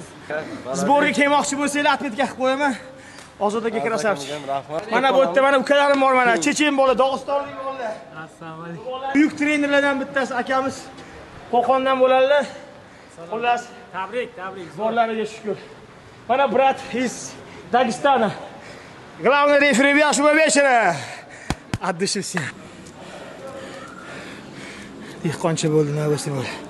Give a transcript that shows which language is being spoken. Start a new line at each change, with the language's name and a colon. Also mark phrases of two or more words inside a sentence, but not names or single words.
Uzbek: Sborga kelmoqchi bo'lsanglar, atletika qilib qo'yaman. Ozodaga krasavchik. Rahmat. Mana bu yerda mana ukalarim bor mana, chechen bola, Dog'istonlik bolalar. Assalomu alaykum. Buyuk trenerlardan bittasi akamiz Qo'qondan bo'ladilar. Xullas, Tabrik, tabrik. borlariga shukr. Mana
Russian: brat из Дагестана. Главный рефери вашего вечера. От души всем.
Uzbek: Dehqoncha bo'ldi, navbasi bo'ldi.